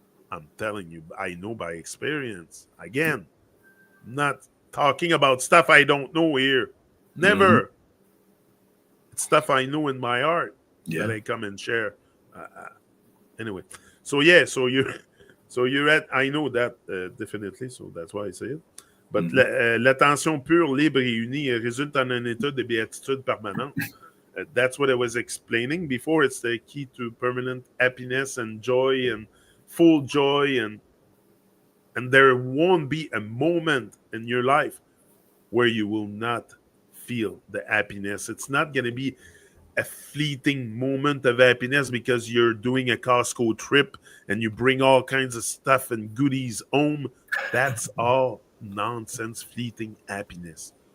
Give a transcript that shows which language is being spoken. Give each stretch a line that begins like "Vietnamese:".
English: I'm telling you, I know by experience. Again, not talking about stuff I don't know here. Never. It's stuff I know in my heart that I come and share. Anyway, so you're at, I know that definitely, so that's why I say it.
French: But l'attention pure, libre et unie résulte en un état de béatitude permanente.
English: That's what I was explaining before. It's the key to permanent happiness and joy and full joy, and there won't be a moment in your life where you will not feel the happiness. It's not going to be a fleeting moment of happiness because you're doing a Costco trip and you bring all kinds of stuff and goodies home. That's all nonsense, fleeting happiness.